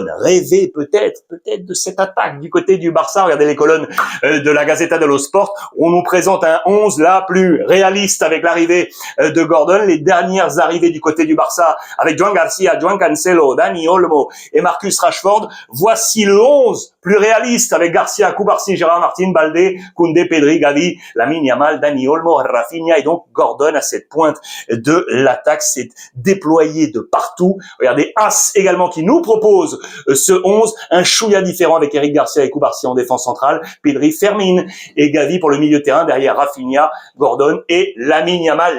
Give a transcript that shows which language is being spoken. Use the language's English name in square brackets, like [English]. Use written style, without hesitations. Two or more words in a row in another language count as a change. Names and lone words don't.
[French] Rêvez peut-être de cette attaque du côté du Barça. Regardez les colonnes de la Gazzetta dello Sport. On nous présente un 11 là plus réaliste avec l'arrivée de Gordon. Les dernières arrivées du côté du Barça avec Joan Garcia, Joan Cancelo, Dani Olmo et Marcus Rashford. Voici le 11 plus réaliste avec Garcia, Cubarsí, Gérard Martin, Balde, Koundé, Pedri, Gavi, Lamine Yamal, Dani Olmo, Rafinha et donc Gordon à cette pointe de l'attaque s'est déployé de partout. Regardez As également qui nous propose ce 11, un chouïa différent avec Eric Garcia et Cubarsí en défense centrale, Pedri, Fermin et Gavi pour le milieu de terrain derrière Rafinha, Gordon et Lamine Yamal.